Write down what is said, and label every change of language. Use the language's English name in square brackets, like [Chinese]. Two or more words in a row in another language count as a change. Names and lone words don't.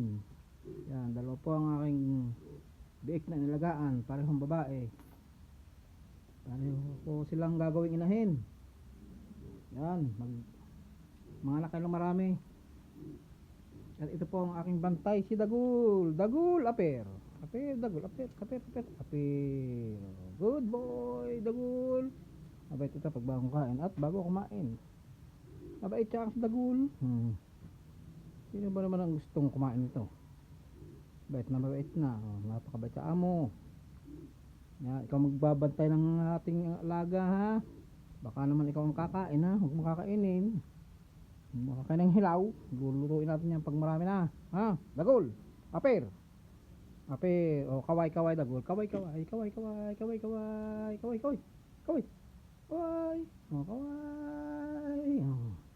[Filipino] Yan, dalawa po ang aking biik na nilagaan, parehong babae. Pareho po silang gagawing inahin. Yan, mga anak ng marami. At ito po ang aking bantay, si Dagul. Dagul, aper. Aper, Dagul, aper, aper, aper, aper. [English] Good boy, Dagul. [Filipino] Mabait ito pag bagong kain at bago kumain. Mabait siya ang Dagul. Sino ba naman ang gustong kumain nito? Mabait na. Oh, napakabait sa amo. Yan, ikaw magbabantay ng ating alaga ha. Baka naman ikaw ang kakain ha. Huwag makakainin. Makakain ng hilaw. Lulutuin natin yan pag marami na. Ha? Dagul. Aper. Aper. O, kaway, Dagul. Kaway. Kaway. Kaway. Kaway. O, kaway. O, kaway.